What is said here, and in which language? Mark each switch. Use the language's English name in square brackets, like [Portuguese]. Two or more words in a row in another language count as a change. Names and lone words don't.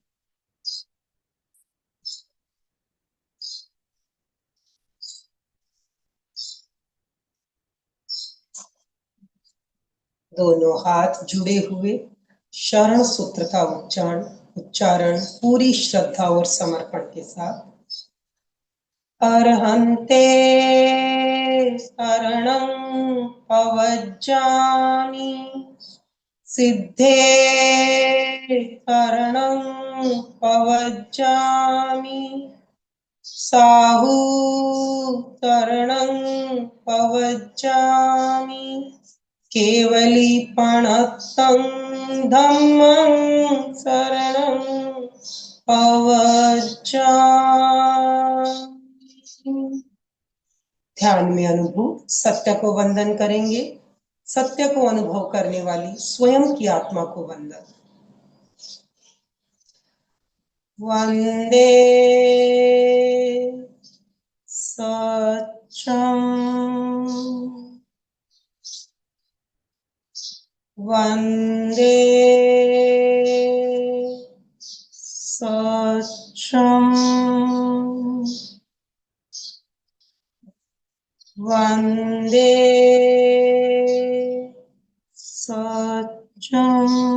[Hindi] दोनों हाथ जुड़े हुए शरण सूत्र का उच्चारण पूरी श्रद्धा और समर्पण के साथ। [Prakrit languages] अर्हन्ते शरणं पवज्जामि, सिद्धे शरणं पवज्जामि, साहु शरणं पवज्जामि, केवलीपणतं धम्मं शरणं पवज्जामि। [Hindi] ध्यान में अनुभूत सत्य को वंदन करेंगे। सत्य को अनुभव करने वाली स्वयं की आत्मा को वंदन। [Sanskrit] वंदे सत्यम, वंदे सत्यम, वंदे सत्यम।